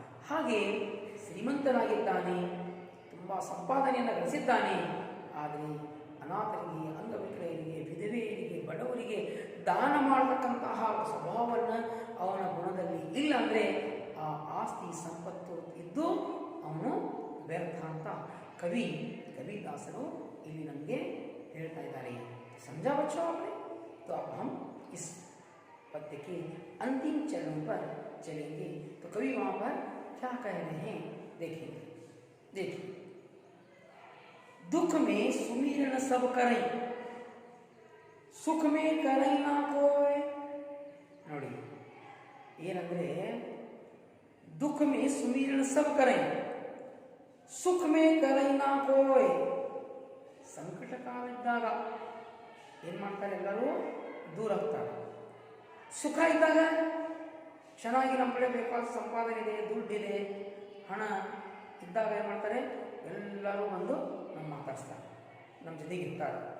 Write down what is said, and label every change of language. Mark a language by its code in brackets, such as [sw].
[kn] ಹಾಗೆ ಶ್ರೀಮಂತನಾಗಿದ್ದಾನೆ, ತುಂಬ ಸಂಪಾದನೆಯನ್ನು ಗಳಿಸಿದ್ದಾನೆ, ಆದರೆ ಅನಾಥರಿಗೆ, ಅಂಗವಿಕಲರಿಗೆ, ವಿಧವೆಯರಿಗೆ, ಬಡವರಿಗೆ ದಾನ ಮಾಡತಕ್ಕಂತಹ ಸ್ವಭಾವವನ್ನು ಅವನ ಗುಣದಲ್ಲಿ ಇಲ್ಲ. ಅಂದರೆ ಆ ಆಸ್ತಿ ಸಂಪತ್ತು ಇದ್ದು ಅವನು ವ್ಯರ್ಥ ಅಂತ ಕವಿದಾಸರು ಇಲ್ಲಿ ನಮಗೆ ಹೇಳ್ತಾ ಇದ್ದಾರೆ. [hi] समझा बच्चों आपने? तो अब हम इस पद्य के अंतिम चरणों पर चलेंगे. तो कवि वहां पर क्या कह रहे हैं देखेंगे. देखिए, दुख में सुमिरन सब करें, सुख में करें ना कोई. [kn] ನೋಡಿ, ಏನಂದ್ರೆ [hi] दुख में सुमिरन सब करें, सुख में करें ना कोई. [kn] ಸಂಕಟ ಕಾಲ ಇದ್ದಾಗ ಏನು ಮಾಡ್ತಾರೆ, ಎಲ್ಲರೂ ದೂರ ಆಗ್ತಾರೆ. ಸುಖ ಇದ್ದಾಗ ಚೆನ್ನಾಗಿ ನಮ್ಮ ಕಡೆ ಬೇಕಾದ ಸಂಪಾದನೆ ಇದೆ, ದುಡ್ಡಿದೆ, ಹಣ ಇದ್ದಾಗ ಏನು ಮಾಡ್ತಾರೆ, ಎಲ್ಲರೂ ಬಂದು ನಮ್ಮ ಮಾತಾಡಿಸ್ತಾರೆ, ನಮ್ಮ ಜೊತೆಗೆ ಇರ್ತಾರೆ.